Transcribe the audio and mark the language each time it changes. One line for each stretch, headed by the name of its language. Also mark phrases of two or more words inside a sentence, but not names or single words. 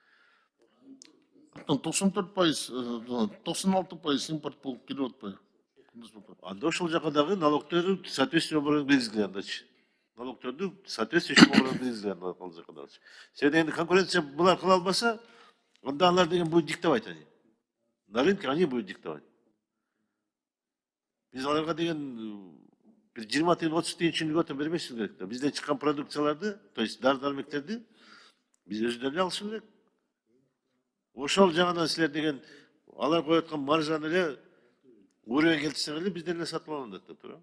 Kyrgyz: 94%, 96% импорт болуп кирип атпайбы? Анда ошол жака дагы налогторду
Russian: соответствующий оборот
Kyrgyz: киргизилген андачы. Налогторду
Russian: соответствующий оборот
Kyrgyz: киргизилген ал жака дагычы. Себеби дегенде конкуренция булар кыла албаса, анда алар деген
Russian: будет диктовать они. На рынке они будут диктовать.
Kyrgyz: Биз аларга деген бир 20 тыйын 30 тыйын үчүн льгота бербешибиз керек да. Бизден чыккан продукцияларды,
Russian: то есть
Kyrgyz: дары дармектерди биз өзүбүз эле алышыбыз керек. Ошол жагынан силер деген алар коюп аткан маржаны эле уровень келтирсеңер эле бизден эле сатып алынат да, туура.